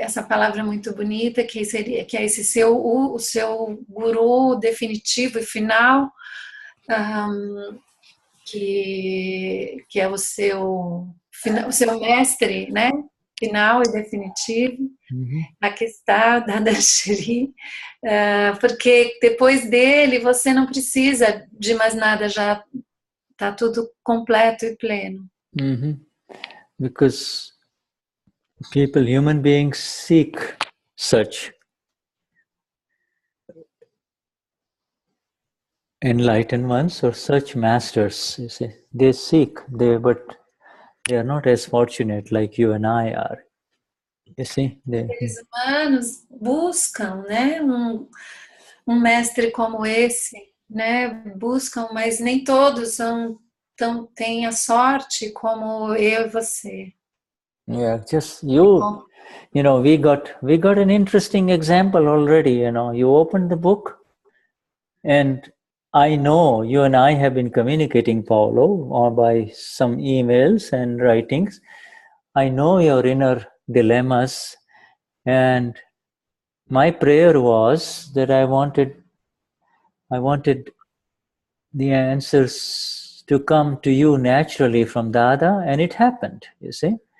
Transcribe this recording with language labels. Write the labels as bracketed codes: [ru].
[pt] Essa palavra muito bonita que é esse o seu guru definitivo e final, que é o seu mestre, né? Final e definitivo. Aqui está Dadashri, porque depois dele você não precisa de mais nada, já está tudo completo e pleno. [en] Because human beings seek such enlightened ones or such masters, you see. They seek, but they are not as fortunate like you and I are. You see? [pt] Seres humanos buscam, né, um mestre como esse, né, buscam, mas nem todos têm a sorte como eu e você. [en] Yeah, just you know, we got an interesting example already. You opened the book, and I know you and I have been communicating, Paulo, or by some emails and writings. I know your inner dilemmas, and my prayer was that I wanted the answers to come to you naturally from Dada, and it happened, you see.